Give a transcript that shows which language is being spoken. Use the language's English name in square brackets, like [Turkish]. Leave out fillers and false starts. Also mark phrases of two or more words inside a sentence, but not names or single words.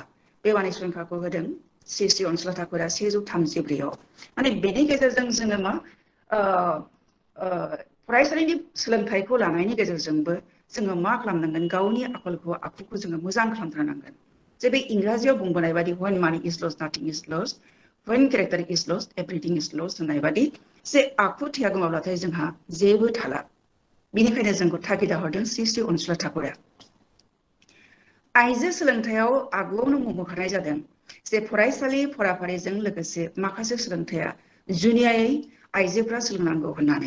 [Bodo] बे बाणि संखाखौ होदों श्री श्री अनसुला ठाकुरा 134आव। माने बेनि गेजेरजों जोङो मा फरायसालिनि सोलोंथाइखौ लानायनि गेजेरजोंबो जोङो मा खालामनांगोन, गावनि आखुखौ जोङो मोजां खालामथारनांगोन। जे बे इंराजियाव बुंबोनाय बादि [English] when money is lost nothing is lost, when character is lost everything is lost [Bodo] होननाय बादि जे आखुथाया गोमाब्लाथाय जोंहा जेबो थाला। बिनिखायनो जोंखौ थागिदा हरदों श्री श्री अनसुला ठाकुरा। आइजो सोलोंथाइयाव आगुआवनो मख'खानाय जादों जे फरायसालि फराफारिजों लोगोसे माखासे सोलोंथाइया जुनियायै आइजोफ्रा सोलोंनांगौ होननानै।